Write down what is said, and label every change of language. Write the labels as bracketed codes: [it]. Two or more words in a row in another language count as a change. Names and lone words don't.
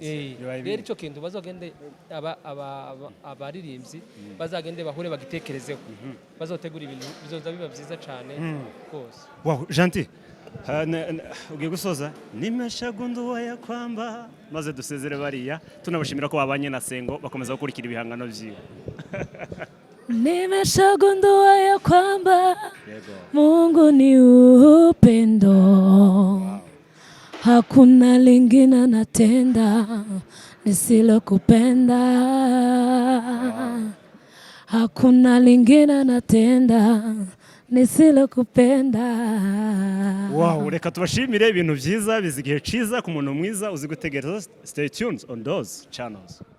[rw] rero icyo kintu bazogende abaririmbyi bazagende bahure bagitekerezeho bazotegura ibintu bizoza biba byiza cyane rwose wow Gentil ugiye gusoza [sw] nimeshagunduwa ya kwamba [rw] maze dusezere bariya tunabashimira ko babanye na Sengo bakomeza gukurikira ibihangano byiwe [sw] nimeshagundua ya kwamba Mungu ni upendo hakuna lingine natenda nisilokupenda hakuna lingine natenda nisilokupenda [rw] wow reka tubashimire ibintu byiza bizigihe ciza ku muntu mwiza uzi gutegereza [en] stay tuned on those channels